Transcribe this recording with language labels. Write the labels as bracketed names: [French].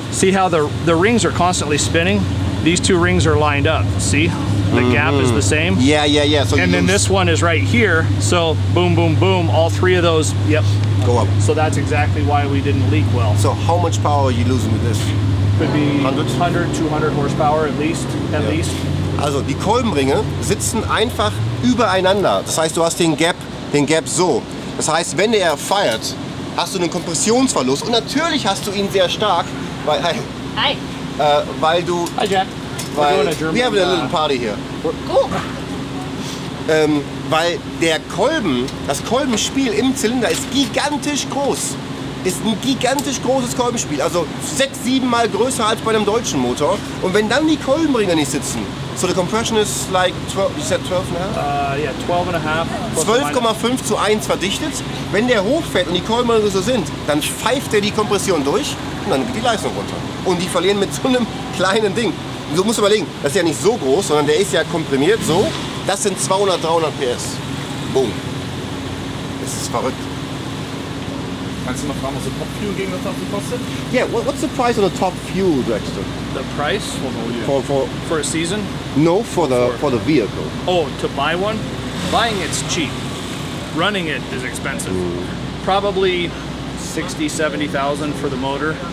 [English] See how the rings are constantly spinning? These 2 rings are lined up, see? The gap is the same. Yeah. So and then this one is right here, so boom, boom, boom, all 3 of those, yep. Go up. So that's exactly why we didn't leak well. So how much power are you losing with this? Could be 100, 200 horsepower at least, [German] Also die Kolbenringe sitzen einfach übereinander. Das heißt, du hast den Gap so. Das heißt, wenn der feiert, hast du einen Kompressionsverlust. Und natürlich hast du ihn sehr stark, weil, weil du... [English] Hi, Jack. Weil, we have a little party here. Cool. [German] Weil das Kolbenspiel im Zylinder ist gigantisch groß. Ist ein gigantisch großes Kolbenspiel, also 6, 7 Mal größer als bei einem deutschen Motor. Und wenn dann die Kolbenringe nicht sitzen, [English] so the compression is like 12, you said 12,5? Yeah, 12,5. [German] 12,5 zu 1 verdichtet. Wenn der hochfährt und die Kolbenringe so sind, dann pfeift er die Kompression durch und dann geht die Leistung runter. Und die verlieren mit so einem kleinen Ding. Du musst überlegen, das ist ja nicht so groß, sondern der ist ja komprimiert so. Das sind 200, 300 PS. Boom. Das ist verrückt. Kannst du noch fragen, was der Top Fuel gegen das Auto kostet? [English] Yeah, what's the price on the top fuel, Dragster? The price for a season? No, for the vehicle. Oh, to buy one? Buying it's cheap. Running it is expensive. Probably 60, 70,000 for the motor.